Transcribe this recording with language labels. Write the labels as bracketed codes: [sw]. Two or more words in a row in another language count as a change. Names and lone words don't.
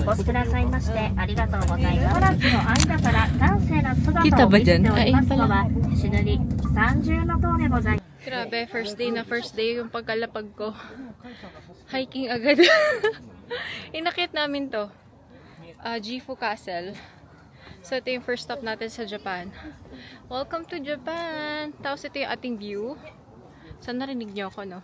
[ja] お越しくださいましてありがとうございます。嵐の間から端正な姿を見せておりますのは、死ぬり三重の塔でございます。 [tl] Grabe, [en] first day [tl] yung pagkalapag ko. Hiking agad. Inakit namin to. Gifu Castle. So, ito yung first stop natin sa Japan. [en] Welcome to Japan! [tl] Tapos ito yung ating view. Saan narinig niyo ako, no?